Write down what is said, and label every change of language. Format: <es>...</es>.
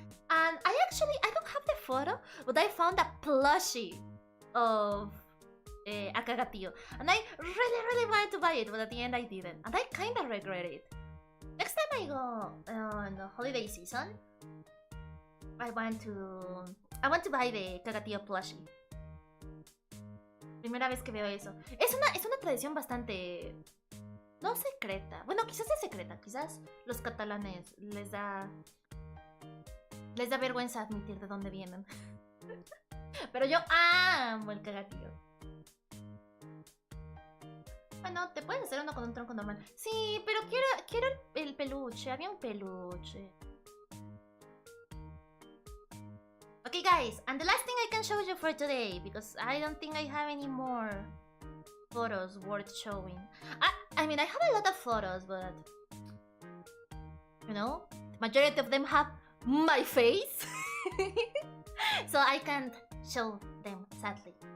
<en>And I don't have the photo, but I found a plushie of a cagatío. And I really wanted to buy it, but at the end I didn't. And I kinda regret it. Next time I go on the holiday season, I want to buy the cagatío plushie.</en> <es>Primera vez que veo eso. Es una tradición bastante... no secreta. Bueno, quizás es secreta. Quizás los catalanes les da vergüenza admitir de dónde vienen. Pero yo amo el cagatío. Bueno, te puedes hacer uno con un tronco normal. Sí, pero quiero el peluche. Había un peluche.</es> <en>Okay, guys, and the last thing I can show you for today, because I don't think I have any more photos worth showing. I mean, I have a lot of photos, but you know, the majority of them have my face, so I can't show them, sadly.</en>